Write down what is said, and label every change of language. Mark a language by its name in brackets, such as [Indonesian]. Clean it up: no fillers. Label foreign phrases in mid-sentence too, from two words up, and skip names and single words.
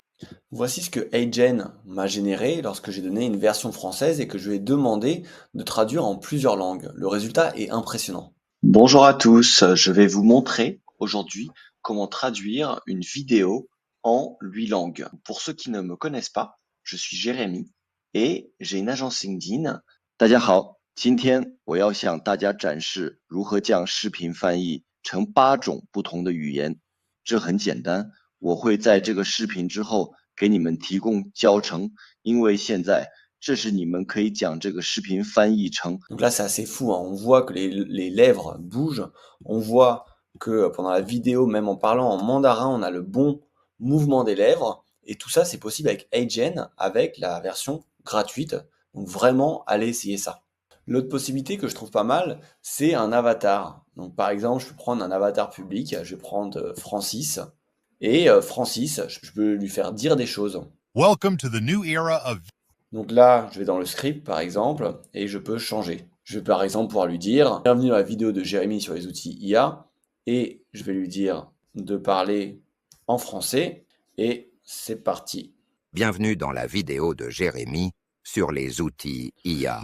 [French] Voici ce que HeyGen m'a généré lorsque j'ai donné une version française et que je lui ai demandé de traduire en plusieurs langues. Le résultat est impressionnant. Bonjour à tous, je vais vous montrer aujourd'hui comment traduire une vidéo en 8 langues. Pour ceux qui ne me connaissent pas, je suis Jérémy et j'ai une agence LinkedIn. [Chinese] 大家好，今天我要向大家展示如何将视频翻译成8种不同的语言。这很简单，我会在这个视频之后给你们提供教程，因为现在这是你们可以将这个视频翻译成 [French] Donc là, c'est assez fou, hein. On voit que les lèvres bougent. On voit que pendant la vidéo, même en parlant en mandarin, on a le bon mouvement des lèvres. Et tout ça, c'est possible avec HeyGen, avec la version gratuite. Donc vraiment, allez essayer ça. L'autre possibilité que je trouve pas mal, c'est un avatar. Donc par exemple, je peux prendre un avatar public. Je vais prendre Francis. Et Francis, je peux lui faire dire des choses. [English] Welcome to the new era of [French] Donc là, je vais dans le script par exemple et je peux changer. Je vais par exemple pouvoir lui dire bienvenue dans la vidéo de Jérémy sur les outils IA et je vais lui dire de parler en français et c'est parti. Bienvenue dans la vidéo de Jérémy sur les outils IA.